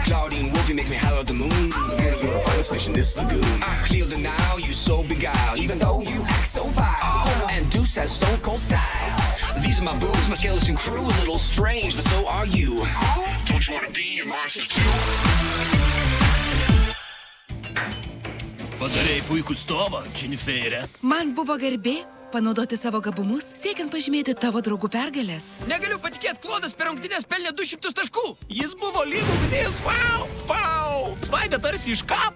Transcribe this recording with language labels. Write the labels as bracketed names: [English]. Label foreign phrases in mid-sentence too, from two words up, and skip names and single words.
[English] Claudine Wolf, you make me holler at the moon. Girl, you're the finest fish in this lagoon. I clear the now, you so beguiled, even though you act so vile. And Deuce has stone cold style. These are my boobs, my skeleton crew, a little strange, but so are you. Don't you wanna be a monster too? [Lithuanian] Padarei puikų stovą, Jenniferė. Man buvo garbė panaudoti savo gabumus, siekiant pažymėti tavo draugų pergalės. Negaliu patikėti, Klodas per rungtynes pelnė 200 taškų. Jis buvo lyg ugnis. Vau! Svaidė tarsi iš kapo.